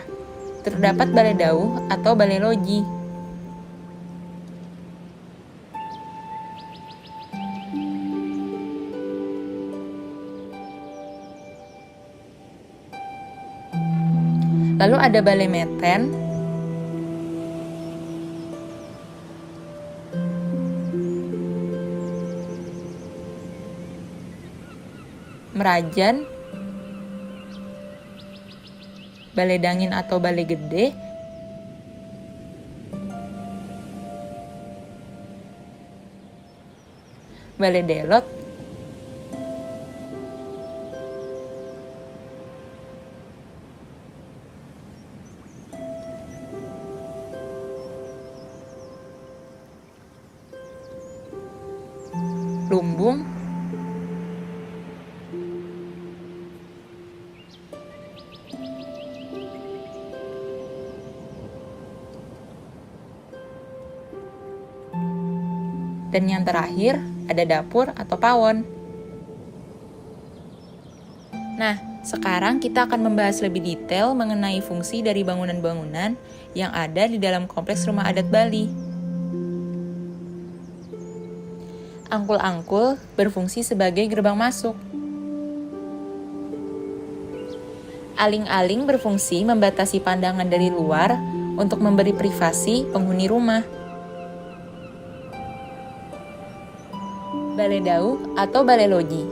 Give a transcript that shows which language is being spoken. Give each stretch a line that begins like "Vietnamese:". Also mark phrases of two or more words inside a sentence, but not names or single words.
Indonesian: Terdapat balai dauh atau balai loji. Lalu ada balai meten, merajan, balai dangin atau balai gede, balai delot, lumbung, dan yang terakhir ada dapur atau pawon. Nah, sekarang kita akan membahas lebih detail mengenai fungsi dari bangunan-bangunan yang ada di dalam kompleks rumah adat Bali. Angkul-angkul berfungsi sebagai gerbang masuk. Aling-aling berfungsi membatasi pandangan dari luar untuk memberi privasi penghuni rumah. Balai dauh atau balai loji.